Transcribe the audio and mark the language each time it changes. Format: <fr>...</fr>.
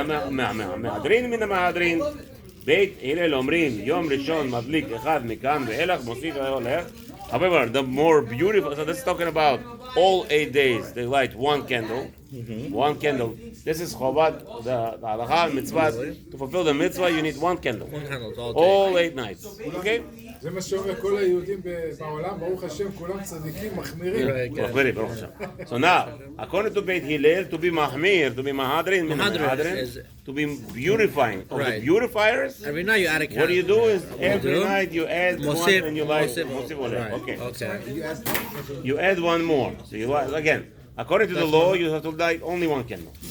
<he>מהדרין מן המהדרין, בית הלל אומרים, יום ראשון מדליק אחד מכאן ואילך, מוסיף והולך.</he> <en>However, the more beautiful, so this is talking about all 8 days, they light one candle. One candle. This is chovat, the halacha, mitzvah. To fulfill the mitzvah, you need one candle. One candle all 8 nights. Okay?</en> <he>זה מה שאומר כל היהודים בעולם, ברוך השם, כולם צדיקים, מחמירים. מחמירים, ברוך השם.</he> <en>So now, according to Beit Hillel, to be mahmir, to be mahadrin, to be beautifying. Of the beautifiers, every night you add a candle. what you do is, every night you add one and you light. Okay. You add one more. So you light, again, according to the law, you have to light only one candle.</en>